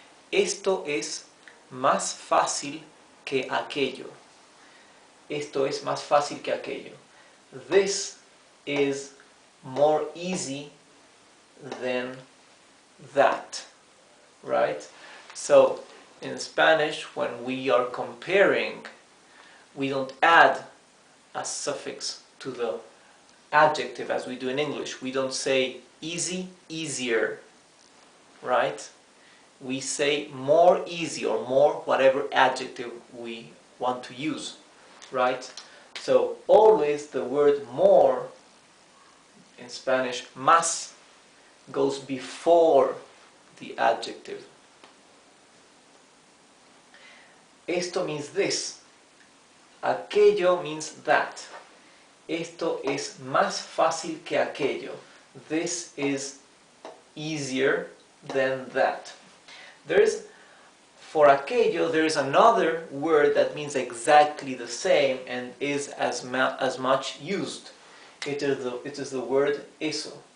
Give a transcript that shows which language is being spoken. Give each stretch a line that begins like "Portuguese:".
Spanish: Esto es más fácil que aquello. Esto es más fácil que aquello.
English: This is more easy than that, right? So in Spanish, when we are comparing, we don't add a suffix to the adjective as we do in English. We don't say easy, easier, right? We say more easy or more whatever adjective we want to use, right? So always the word more in Spanish, más, goes before the adjective. Esto means this. Aquello means that.
Spanish: Esto es más fácil que aquello.
English: This is easier than that. For aquello, there is another word that means exactly the same and is as much used. It is the word eso.